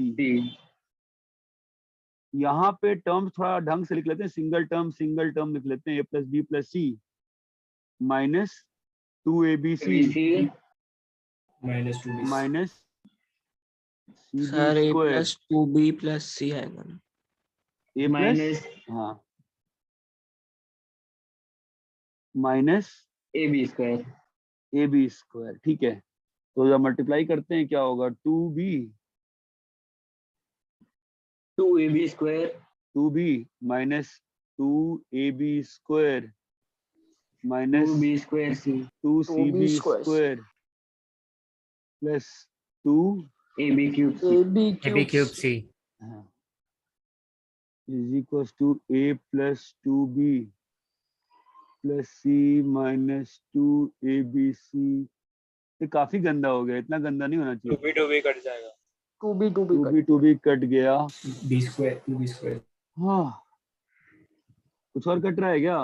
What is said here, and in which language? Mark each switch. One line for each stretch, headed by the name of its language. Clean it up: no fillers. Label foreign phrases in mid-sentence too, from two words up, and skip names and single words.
English: c.
Hindi: यहाँ पे टर्म्स थोड़ा ढंग से लिख लेते हैं,
English: single term
Hindi: लिख लेते हैं।
English: a plus c minus 2abc abc माइनस 2 minus c सर बी a स्क्वायर plus 2b plus c
Hindi: आएगा ना।
English: a plus, minus
Hindi: हाँ, माइनस
English: ab square. a b square.
Hindi: ठीक है, तो जब मल्टीप्लाई करते हैं क्या होगा?
English: 2b 2ab square 2b minus 2ab square minus 2b square c 2cb square plus 2 ab cube c. AB ab cube क्यूब C. c। is equals to a plus 2b plus c minus 2abc.
Hindi: ये काफी गंदा हो गया, इतना गंदा नहीं होना चाहिए। 2b कट जाएगा।
English: 2B
Hindi: कट गया।
English: b square 2b square
Hindi: हाँ, कुछ और कट रहा है क्या?